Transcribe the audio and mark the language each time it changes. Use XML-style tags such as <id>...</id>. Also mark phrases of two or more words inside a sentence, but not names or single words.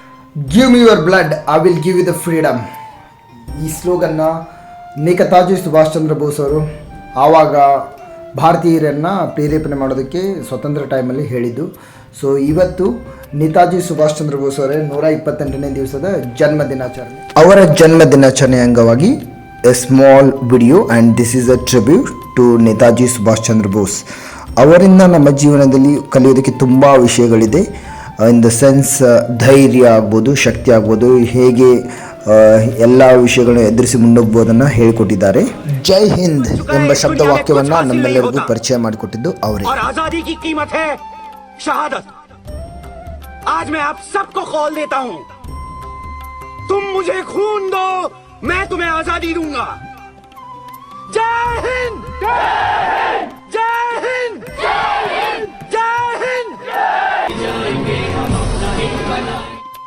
<en>Give me your blood, I will give you the freedom.</en> <kn>ಈ ಸ್ಲೋಗನ್ನ ನೇತಾಜಿ ಸುಭಾಷ್ ಚಂದ್ರ ಬೋಸ್ ಅವರು ಆವಾಗ ಭಾರತೀಯರನ್ನು ಪ್ರೇರೇಪಣೆ ಮಾಡೋದಕ್ಕೆ ಸ್ವತಂತ್ರ ಟೈಮಲ್ಲಿ ಹೇಳಿದ್ದು. ಸೊ ಇವತ್ತು ನೇತಾಜಿ ಸುಭಾಷ್ ಚಂದ್ರ ಬೋಸ್ ಅವರ 128ನೇ ದಿವಸದ ಜನ್ಮ ದಿನಾಚರಣೆ. ಅವರ ಜನ್ಮ ದಿನಾಚರಣೆ ಅಂಗವಾಗಿ</kn> <en>a small video and this is a tribute to Netaji Subhash Chandra Bose.</en> <kn>ಅವರಿಂದ ನಮ್ಮ ಜೀವನದಲ್ಲಿ ಕಲಿಯೋದಕ್ಕೆ ತುಂಬ ವಿಷಯಗಳಿದೆ.</kn> <en>in the sense</en> <kn>ಧೈರ್ಯ ಆಗ್ಬೋದು, ಶಕ್ತಿ ಆಗ್ಬೋದು, ಹೇಗೆ ಎಲ್ಲ ವಿಷಯಗಳನ್ನು ಎದುರಿಸಿ ಮುನ್ನೋಗ್ಬೋದನ್ನು ಹೇಳಿಕೊಟ್ಟಿದ್ದಾರೆ. ಜೈ ಹಿಂದ್ ಎಂಬ ಶಬ್ದ ವಾಕ್ಯವನ್ನು ನಮ್ಮೆಲ್ಲರಿಗೂ ಪರಿಚಯ ಮಾಡಿಕೊಟ್ಟಿದ್ದು ಅವರೇ.</kn> <hi>आजादी की कीमत है शहादत. आज मैं आप सबको कॉल देता हूं, तुम मुझे खून दो, मैं तुम्हें आजादी दूंगा. जय हिंद, जय हिंद, जय हिंद, जय हिंद.</hi>